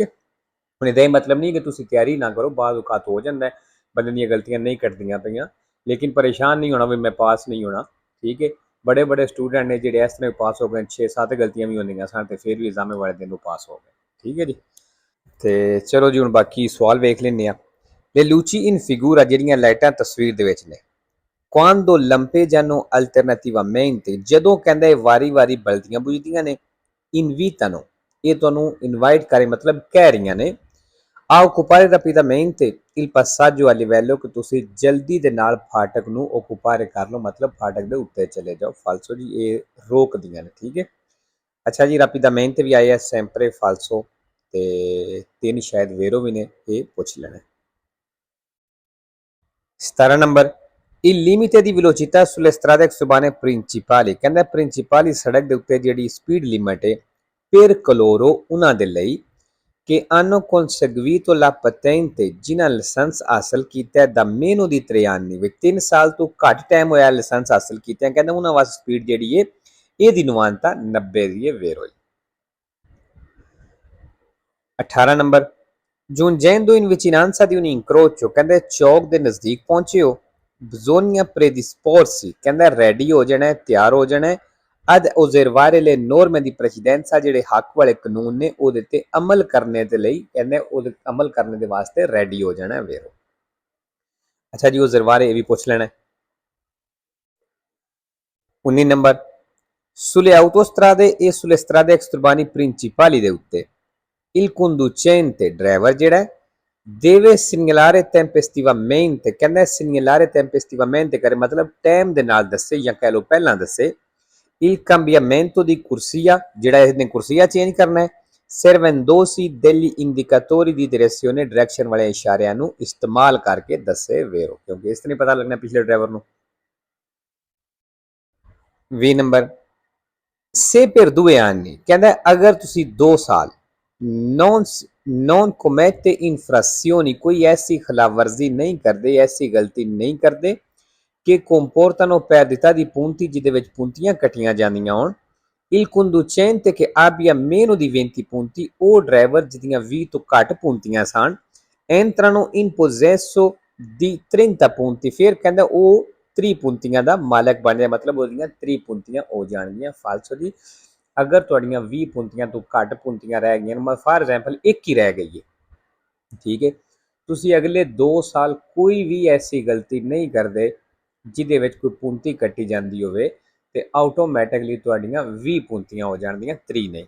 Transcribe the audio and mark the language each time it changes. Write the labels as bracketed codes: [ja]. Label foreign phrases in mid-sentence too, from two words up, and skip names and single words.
[pa] ਹੁਣ ਇਹਦਾ ਹੀ ਮਤਲਬ ਨਹੀਂ ਕਿ ਤੁਸੀਂ ਤਿਆਰੀ ਨਾ ਕਰੋ, ਬਾਅਦ ਔਕਾਤ ਹੋ ਜਾਂਦਾ ਬੰਦੇ ਦੀਆਂ ਗਲਤੀਆਂ ਨਹੀਂ ਕੱਟਦੀਆਂ ਪਈਆਂ, ਲੇਕਿਨ ਪਰੇਸ਼ਾਨ ਨਹੀਂ ਹੋਣਾ ਵੀ ਮੈਂ ਪਾਸ ਨਹੀਂ ਹੋਣਾ। ਠੀਕ ਹੈ। ਬੜੇ ਬੜੇ ਸਟੂਡੈਂਟ ਨੇ ਜਿਹੜੇ ਇਸ ਤਰ੍ਹਾਂ ਪਾਸ ਹੋ ਗਏ, 6-7 ਗਲਤੀਆਂ ਵੀ ਹੁੰਦੀਆਂ ਸਨ ਤੇ ਫਿਰ ਵੀ ਐਗਜ਼ਾਮ ਵਾਲੇ ਦਿਨ ਨੂੰ ਪਾਸ ਹੋ ਗਏ। ਠੀਕ ਹੈ ਜੀ। ਤੇ ਚਲੋ ਜੀ, ਹੁਣ ਬਾਕੀ ਸਵਾਲ ਵੇਖ ਲੈਂਦੇ ਹਾਂ। [it] le luci in figura [pa] ਜਿਹੜੀਆਂ ਲਾਈਟਾਂ ਤਸਵੀਰ ਦੇ ਵਿੱਚ ਨੇ, [it] quando lampeggiano alternativamente, [pa] ਜਦੋਂ ਕਹਿੰਦਾ ਵਾਰੀ-ਵਾਰੀ ਬਲਦੀਆਂ ਬੁਝਦੀਆਂ ਨੇ, invitano ਇਹ ਤੁਹਾਨੂੰ ਇਨਵਾਈਟ ਕਰੇ ਮਤਲਬ ਕਹਿ ਰਹੀਆਂ ਨੇ, [it] a occupare rapidamente il passaggio a livello [pa] ਕਿ ਤੁਸੀਂ ਜਲਦੀ ਦੇ ਨਾਲ ਫਾਟਕ ਨੂੰ ਓਕੂਪਾਰੇ ਕਰ ਲਓ, ਮਤਲਬ ਫਾਟਕ ਦੇ ਉੱਤੇ ਚਲੇ ਜਾਓ। ਫਾਲਸੋ ਜੀ, ਇਹ ਰੋਕਦੀਆਂ ਨੇ। ਠੀਕ ਹੈ। ਅੱਛਾ ਜੀ, rapidamente ਵੀ ਆਇਆ, [it] sempre falso [pa] ਤੇ 3 ਸ਼ਾਇਦ ਵੇਰੋ ਵੀ ਨੇ, ਇਹ ਪੁੱਛ ਲੈਣਾ। 17 ਨੰਬਰ, [it] il limite di velocità sulle strade exubane principali, [pa] ਕਹਿੰਦਾ ਪ੍ਰਿੰਸੀਪਲੀ ਸੜਕ ਦੇ ਉੱਤੇ ਜਿਹੜੀ ਸਪੀਡ ਲਿਮਟ ਹੈ [it] per coloro [pa] ਉਹਨਾਂ ਦੇ ਲਈ [it] che hanno conseguito la patente, [pa] ਜਿਨ੍ਹਾਂ ਲਾਇਸੈਂਸ ਹਾਸਲ ਕੀਤਾ ਦਾ [it] meno di 3 anni, [pa] ਵੀ 3 ਸਾਲ ਤੋਂ ਘੱਟ ਟਾਈਮ ਹੋਇਆ ਲਾਇਸੈਂਸ ਹਾਸਲ ਕੀਤਾ। ਕਹਿੰਦਾ ਉਹਨਾਂ ਵਾਸਤੇ ਸਪੀਡ ਜਿਹੜੀ ਹੈ ਇਹਦੀ ਨੁਮਾਨਤਾ 90 ਦੀ ਹੈ ਵੇਰੋ। 18 ਨੰਬਰ, [it] giungendo in vicinanza di un incrocio, [pa] ਕਹਿੰਦੇ ਚੌਕ ਦੇ ਨਜ਼ਦੀਕ ਪਹੁੰਚੇ ਹੋ, [it] bisogna predisporsi, [pa] ਕਹਿੰਦਾ ਰੈਡੀ ਹੋ ਜਾਣਾ, ਤਿਆਰ ਹੋ ਜਾਣਾ, [it] ad osservare le norme di precedenza, [pa] ਜਿਹੜੇ ਹੱਕ ਵਾਲੇ ਕਾਨੂੰਨ ਨੇ ਉਹਦੇ ਤੇ ਅਮਲ ਕਰਨੇ ਦੇ ਲਈ, ਕਹਿੰਦੇ ਉਹਦੇ ਅਮਲ ਕਰਨ ਦੇ ਵਾਸਤੇ ਰੈਡੀ ਹੋ ਜਾਣਾ ਵੇਰੋ। ਅੱਛਾ ਜੀ, osservare ਇਹ ਵੀ ਪੁੱਛ ਲੈਣਾ। 19 ਨੰਬਰ, [it] sulle autostrade e sulle strade exurbani principali [pa] ਦੇ ਉੱਤੇ [it] il conducente [pa] ਡਰਾਈਵਰ ਜਿਹੜਾ [it] deve segnalare tempestivamente, [pa] ਕਹਿੰਦਾ [it] segnalare tempestivamente [pa] ਕਰੇ ਮਤਲਬ ਟਾਈਮ ਦੇ ਨਾਲ ਦੱਸੇ ਜਾਂ ਕਹਿ ਲਓ ਪਹਿਲਾਂ ਦੱਸੇ। [it] il cambiamento di corsia, [pa] ਜਿਹੜਾ ਇਹਨੇ ਕੁਰਸੀਆ ਚੇਂਜ ਕਰਨਾ ਹੈ। [it] servendosi degli indicatori di direzione, [pa] ਡਾਇਰੈਕਸ਼ਨ ਵਾਲੇ ਇਸ਼ਾਰਿਆਂ ਨੂੰ ਇਸਤੇਮਾਲ ਕਰਕੇ ਦੱਸੇ ਵੇਰੋ, ਕਿਉਂਕਿ ਇਸ ਤਰ੍ਹਾਂ ਨਹੀਂ ਪਤਾ ਲੱਗਣਾ ਪਿਛਲੇ ਡਰਾਈਵਰ ਨੂੰ। 20 ਨੰਬਰ, [it] se per 2 anni, [pa] ਕਹਿੰਦਾ ਅਗਰ ਤੁਸੀਂ 2 ਸਾਲ [it] non commette infrazioni, [pa] ਕੋਈ ਐਸੀ ਖਿਲਾਫਵਰਜ਼ੀ ਨਹੀਂ ਕਰਦੇ, ਐਸੀ ਗਲਤੀ ਨਹੀਂ ਕਰਦੇ ਕਿ [it] comportano perdita di punti, [pa] ਜਿਹਦੇ ਵਿੱਚ ਪੁੰਤੀਆਂ ਕੱਟੀਆਂ ਜਾਂਦੀਆਂ ਹੋਣ। [it] il conducente che abbia meno di 20 punti, [pa] ਉਹ ਡਰਾਈਵਰ ਜਿਹਦੀਆਂ 20 ਤੋਂ ਘੱਟ ਪੁੰਤੀਆਂ ਸਨ, [it] entrano in possesso di 30 punti, [pa] ਫਿਰ ਕਹਿੰਦਾ ਉਹ 30 ਪੁੰਤੀਆਂ ਦਾ ਮਾਲਕ ਬਣ ਜਾਏ, ਮਤਲਬ ਉਹਦੀਆਂ 30 ਪੁੰਤੀਆਂ ਹੋ ਜਾਣਗੀਆਂ। ਫਾਲਸੋ ਜੀ, ਅਗਰ ਤੁਹਾਡੀਆਂ 20 ਪੁੰਤੀਆਂ ਤੋਂ ਘੱਟ ਪੁੰਤੀਆਂ ਰਹਿ ਗਈਆਂ, ਮਤਲਬ [en] for example [pa] 1 ਹੀ ਰਹਿ ਗਈ ਹੈ। ਠੀਕ ਹੈ। ਤੁਸੀਂ ਅਗਲੇ 2 ਸਾਲ ਕੋਈ ਵੀ ਐਸੀ ਗਲਤੀ ਨਹੀਂ ਕਰਦੇ ਜਿਹਦੇ ਵਿੱਚ ਕੋਈ ਪੁੰਤੀ ਕੱਟੀ ਜਾਂਦੀ ਹੋਵੇ ਤੇ ਆਟੋਮੈਟਿਕਲੀ ਤੁਹਾਡੀਆਂ 20 ਪੁੰਤੀਆਂ ਹੋ ਜਾਣਗੀਆਂ, 3 ਨਹੀਂ।